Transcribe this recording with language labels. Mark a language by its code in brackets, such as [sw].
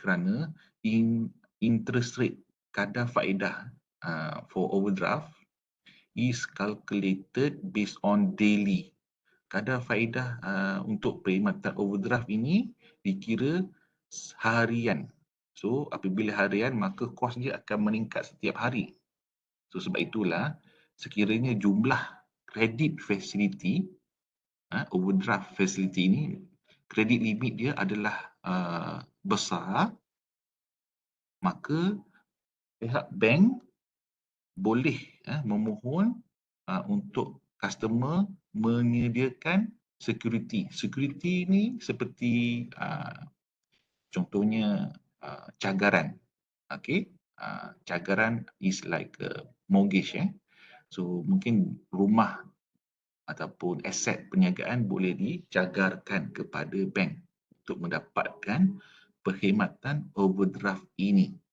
[ms] Kerana [en] interest rate, kadar faedah for overdraft is calculated based on daily. [ms] Kadar faedah untuk perkhidmatan overdraft ini dikira harian. So apabila harian, maka kos dia akan meningkat setiap hari. So sebab itulah sekiranya jumlah credit facility, overdraft facility ini, kredit limit dia adalah besar, maka pihak bank boleh memohon untuk customer menyediakan security. Security ni seperti contohnya cagaran. Okay? [en] Cagaran is like a mortgage. [ms] So mungkin rumah ataupun aset perniagaan boleh dicagarkan kepada bank untuk mendapatkan perkhidmatan overdraft ini.